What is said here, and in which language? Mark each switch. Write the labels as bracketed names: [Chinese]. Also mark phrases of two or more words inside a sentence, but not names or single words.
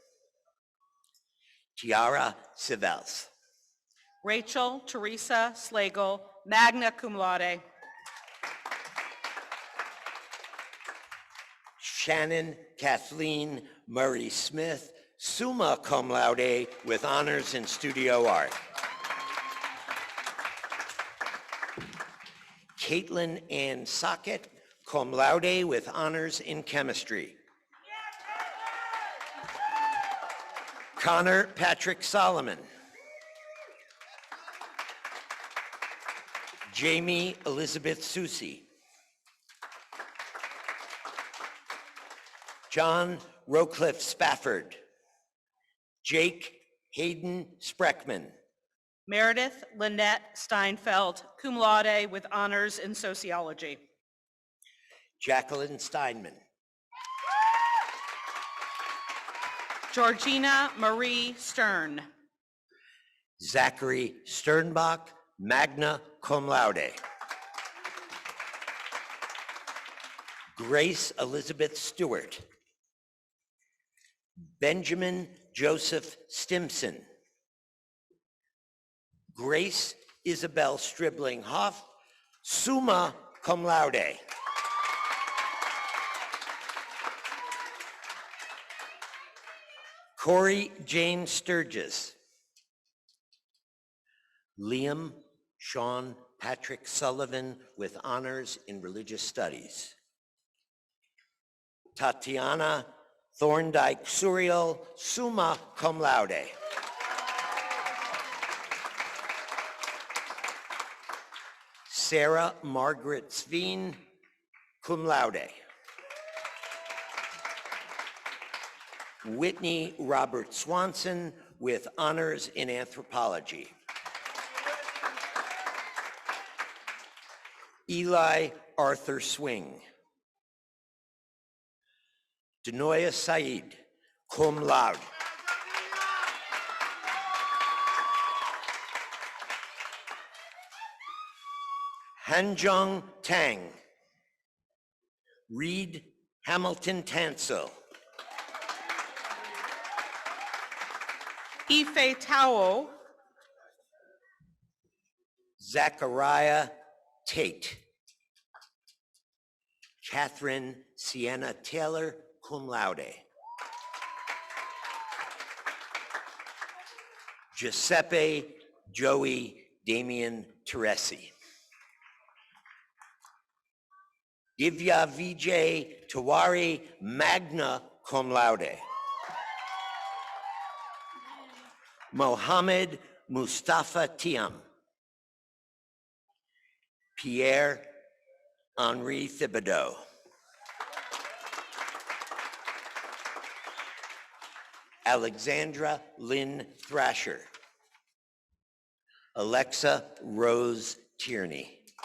[English] Tiara Sivels. Rachel Teresa Slagle, [Latin] magna cum laude. [English] Shannon Kathleen Murray Smith, [Latin] summa cum laude [English] with honors in studio art. Caitlin Ann Sockett, [Latin] cum laude [English] with honors in chemistry. Connor Patrick Solomon. Jamie Elizabeth Susi. John Rocliffe Spafford. Jake Hayden Spreckman. Meredith Lynette Steinfeld, [Latin] cum laude [English] with honors in sociology. Jacqueline Steinman. Georgina Marie Stern. Zachary Sternbach, [Latin] magna cum laude. [English] Grace Elizabeth Stewart. Benjamin Joseph Stimson. Grace Isabel Stribling Hoff, [Latin] summa cum laude. [English] Corey James Sturgis. Liam Sean Patrick Sullivan with honors in religious studies. Tatiana Thorndike Suriel, [Latin] summa cum laude. [English] Sarah Margaret Sveen, [Latin] cum laude. [English] Whitney Robert Swanson with honors in anthropology. Eli Arthur Swing. Denoya Said, [Latin] cum laude. [English] Hanjong Tang. Reed Hamilton Tansel. Ife Tao, Zachariah Tate. Catherine Sienna Taylor, [Latin] cum laude. [English] Giuseppe Joey Damian Teresi. Divya Vijay Tawari, [Latin] magna cum laude. [English] Mohammed Mustafa Tiam. Pierre Henri Thibodeau. Alexandra Lynn Thrasher. Alexa Rose Tierney.